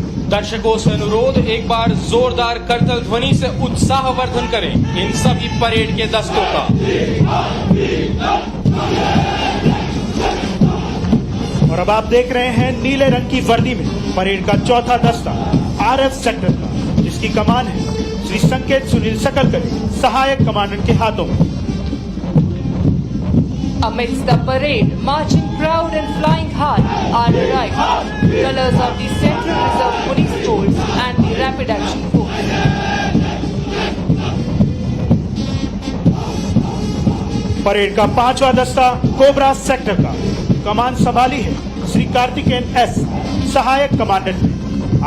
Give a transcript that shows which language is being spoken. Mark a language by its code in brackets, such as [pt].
[hi] दर्शकों से अनुरोध, एक बार जोरदार करतल ध्वनि से उत्साहवर्धन करें इन सभी परेड के दस्तों का। और अब आप देख रहे हैं नीले रंग की वर्दी में परेड का चौथा दस्ता आरएफ सेक्टर का, जिसकी कमान है श्री संकेत सुनील सकलकरी, सहायक कमांडेंट के हाथों में। [en] Amidst the parade, marching proud and flying high are arrived colors of the Central Reserve Police Force and the Rapid Action Force. [hi] Parade का पांचवा दस्ता कोबरा सेक्टर का, कमान संभाली है श्री कार्तिकेयन एस, सहायक कमांडेंट।